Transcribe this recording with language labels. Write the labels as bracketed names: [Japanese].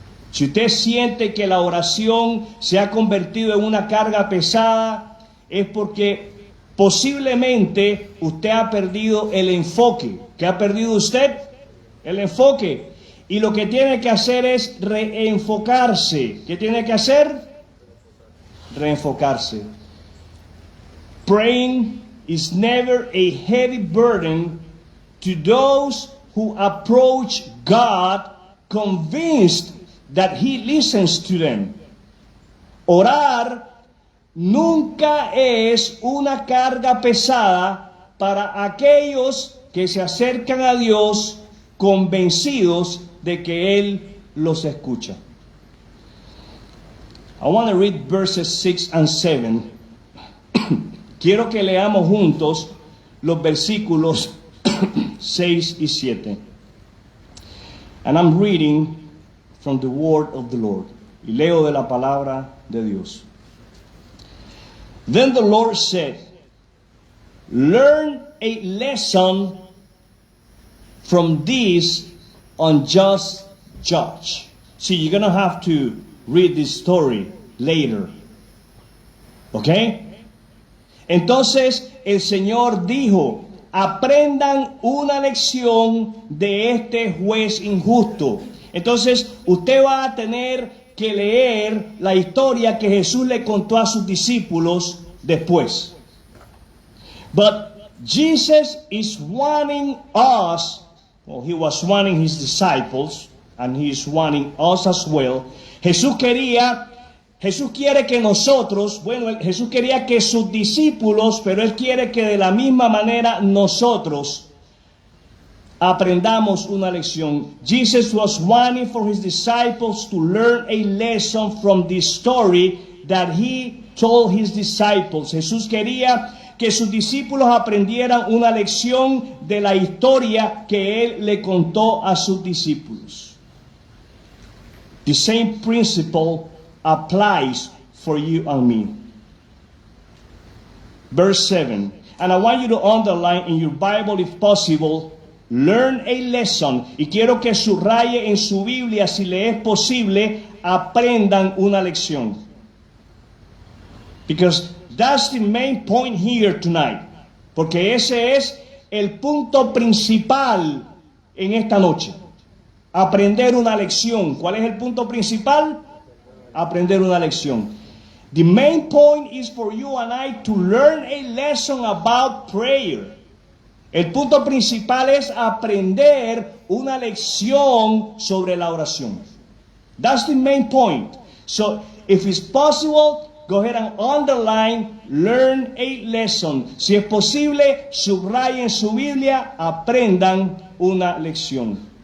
[Spanish] Si usted siente que la oración se ha convertido en una carga pesada, es porque posiblemente usted ha perdido el enfoque. ¿Qué ha perdido usted? El enfoque. Y lo que tiene que hacer es reenfocarse. ¿Qué tiene que hacer? Reenfocarse. [English] Praying is never a heavy burden to those who approach God convinced that He listens to them. [Spanish] Orar nunca es una carga pesada para aquellos que se acercan a Dios convencidos de que Él los escucha. [English] I want to read verses 6 and 7. [Spanish] Quiero que leamos juntos los versículos 6 y 7. [English] And I'm reading from the word of the Lord. [Spanish] Y leo de la palabra de Dios. [English] Then the Lord said, learn a lesson from this unjust judge. See, you're going to have to read this story later. ¿Ok? [Spanish] Entonces el Señor dijo, aprendan una lección de este juez injusto. Entonces usted va a tener que leer la historia que Jesús le contó a sus discípulos después. [English] But Jesus is warning us, well, he was warning his disciples, and he is warning us as well. [Spanish] Jesús quiere que nosotros, Jesús quería que sus discípulos, pero Él quiere que de la misma manera nosotros aprendamos una lección. [English] Jesus was wanting for his disciples to learn a lesson from this story that he told his disciples. [Spanish] Jesús quería que sus discípulos aprendieran una lección de la historia que Él le contó a sus discípulos. [English] The same principle applies for you and me. Verse 7. And I want you to underline in your Bible, if possible, learn a lesson. [Spanish] Y quiero que subraye en su Biblia, si le es posible, aprendan una lección. [English] Because that's the main point here tonight. [Spanish] Porque ese es el punto principal en esta noche. Aprender una lección. ¿Cuál es el punto principal? Aprender una lección. [English] The main point is for you and I to learn a lesson about prayer. [Spanish] El punto principal es aprender una lección sobre la oración. [English] That's the main point. So, if it's possible, go ahead and underline, learn a lesson. [Spanish] Si es posible, subrayen su Biblia, aprendan una lección.